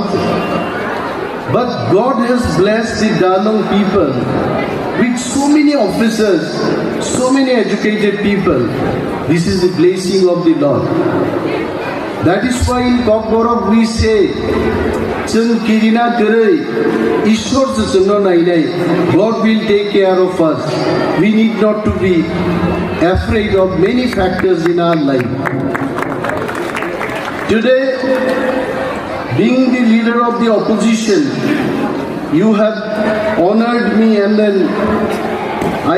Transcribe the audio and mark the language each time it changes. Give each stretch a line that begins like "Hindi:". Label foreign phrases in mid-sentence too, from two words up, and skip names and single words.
English: But God has blessed the Dalong people with so many officers, so many educated people. This is the blessing of the Lord. That is why in Norok we say,
Bodo: जों किरिना करै ईश्वर जोंनो नायनाय
English: God will take care of us. We need not to be afraid of many factors in our life. Today, being the leader of the opposition, you have honored me, and then I